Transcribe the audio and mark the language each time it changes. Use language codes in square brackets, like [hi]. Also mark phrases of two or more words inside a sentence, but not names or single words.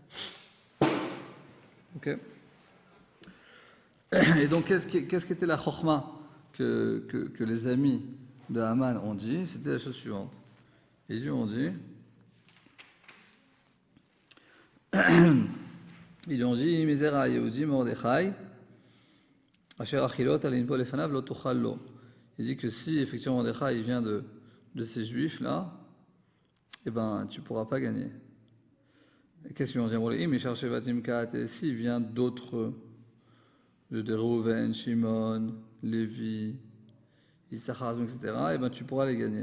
[fr] Ok. Et donc, qu'est-ce qu'était la chorma que les amis de Haman ont dit? C'était la chose suivante. Ils lui ont dit, [he] מזרע היהודים מרדכי אשר החלות לנפל לפניו לא תוכל לו. [fr] Il dit que si effectivement Mordechai il vient de ces juifs là, eh ben tu pourras pas gagner. Et qu'est-ce qu'ils ont dit? Et s'il vient d'autres, de Reuven, Shimon, Lévi, Issachar, etc., eh ben tu pourras les gagner.